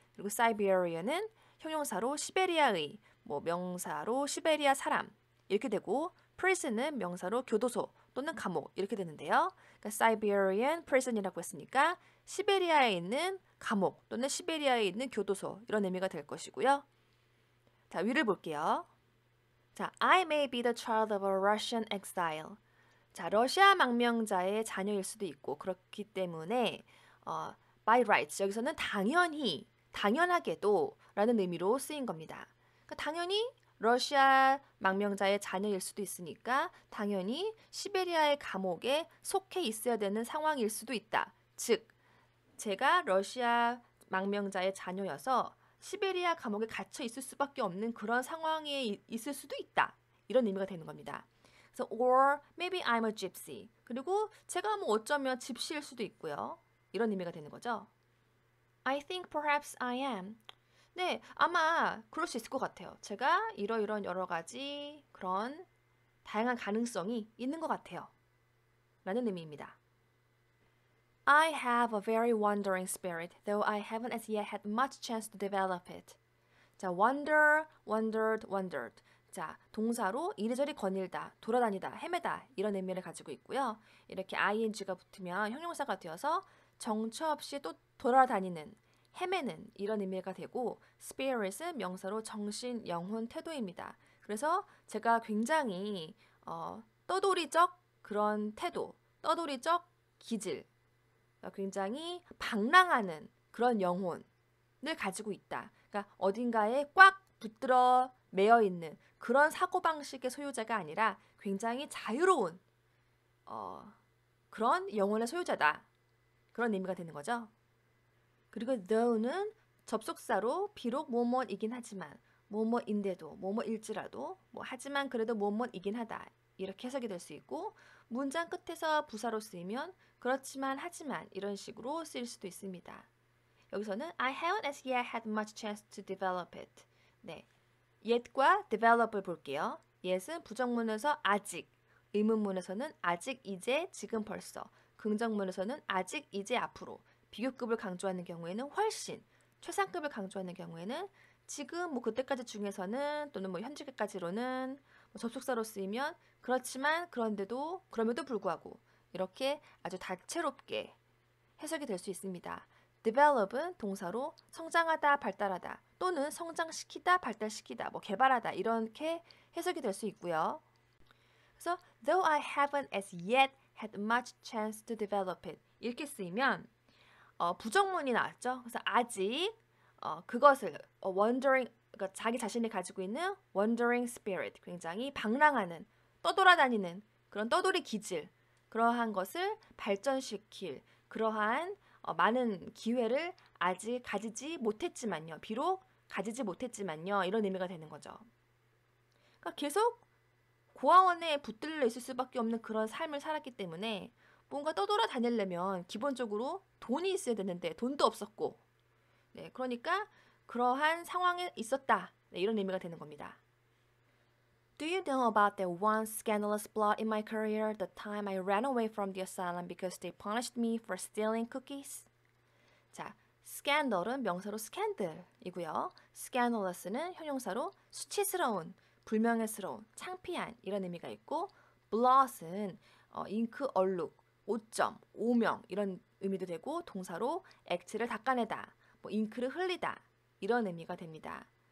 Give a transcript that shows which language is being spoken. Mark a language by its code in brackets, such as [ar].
[ko] 그리고 Siberian은 형용사로 시베리아의, 명사로 시베리아 사람 이렇게 되고 prison은 명사로 교도소 또는 감옥 이렇게 되는데요. 그러니까 Siberian prison이라고 했으니까 시베리아에 있는 감옥 또는 시베리아에 있는 교도소 이런 의미가 될 것이고요. 자, 위를 볼게요. [en] 자, I may be the child of a Russian exile. [ko] 자, 러시아 망명자의 자녀일 수도 있고 그렇기 때문에 [en] by rights [ko] 여기서는 당연히, 당연하게도 라는 의미로 쓰인 겁니다. 그러니까 당연히 러시아 망명자의 자녀일 수도 있으니까 당연히 시베리아의 감옥에 속해 있어야 되는 상황일 수도 있다. 즉, 제가 러시아 망명자의 자녀여서 시베리아 감옥에 갇혀 있을 수밖에 없는 그런 상황에 있을 수도 있다. 이런 의미가 되는 겁니다. [en] 그래서 or maybe I'm a gypsy. [ko] 그리고 제가 어쩌면 집시일 수도 있고요. 이런 의미가 되는 거죠. [en] I think perhaps I am. [ko] 네, 아마 그럴 수 있을 것 같아요. 제가 이런 여러 가지 그런 다양한 가능성이 있는 것 같아요. 라는 의미입니다. [en] I have a very wandering spirit, though I haven't as yet had much chance to develop it. 자, wander, wandered, wandered. [ko] 자, 동사로 이리저리 거닐다, 돌아다니다, 헤매다 이런 의미를 가지고 있고요. 이렇게 ing가 붙으면 형용사가 되어서 정처 없이 또 돌아다니는, 헤매는 이런 의미가 되고 spirit은 명사로 정신, 영혼, 태도입니다. 그래서 제가 굉장히 떠돌이적 그런 태도, 떠돌이적 기질, 굉장히 방랑하는 그런 영혼을 가지고 있다. 그러니까 어딘가에 꽉 붙들어 매여 있는 그런 사고방식의 소유자가 아니라 굉장히 자유로운 그런 영혼의 소유자다. 그런 의미가 되는 거죠. 그리고 though는 접속사로 비록 뭐뭐이긴 하지만 뭐뭐인데도 뭐뭐일지라도 하지만 그래도 뭐뭐이긴 하다 이렇게 해석이 될 수 있고 문장 끝에서 부사로 쓰이면 그렇지만 하지만 이런 식으로 쓰일 수도 있습니다. [en] 여기서는 I haven't as yet had much chance to develop it. [ko] 네, yet과 develop을 볼게요. yet은 부정문에서 아직, 의문문에서는 아직, 이제, 지금, 벌써, 긍정문에서는 아직, 이제, 앞으로, 비교급을 강조하는 경우에는 훨씬, 최상급을 강조하는 경우에는 지금, 뭐 그때까지 중에서는 또는 뭐 현재까지로는 뭐 접속사로 쓰이면 그렇지만 그런데도 그럼에도 불구하고 이렇게 아주 다채롭게 해석이 될 수 있습니다. develop은 동사로 성장하다, 발달하다 또는 성장시키다, 발달시키다, 뭐 개발하다 이렇게 해석이 될 수 있고요. [en] 그래서 though I haven't as yet had much chance to develop it [ko] 이렇게 쓰이면 부정문이 나왔죠. 그래서 아직 그것을 wondering 그러니까 자기 자신이 가지고 있는 [en] wandering spirit [ko] 굉장히 방랑하는 떠돌아다니는 그런 떠돌이 기질 그러한 것을 발전시킬 그러한 많은 기회를 아직 가지지 못했지만요. 비록 가지지 못했지만요. 이런 의미가 되는 거죠. 그러니까 계속 고아원에 붙들려 있을 수밖에 없는 그런 삶을 살았기 때문에 뭔가 떠돌아다니려면 기본적으로 돈이 있어야 되는데 돈도 없었고 네, 그러니까 그러한 상황에 있었다. 네, 이런 의미가 되는 겁니다. [en] Do you know about that one scandalous plot in my career, the time I ran away from the asylum because they punished me for stealing cookies? [ko] 자, scandal은 명사로 scandal이고요. scandalous는 형용사로 수치스러운, 불명예스러운, 창피한 이런 의미가 있고 blot은 잉크 얼룩, 오점, 오명 이런 의미도 되고 동사로 액체를 닦아내다, 뭐 잉크를 흘리다 이런 의미가 됩니다.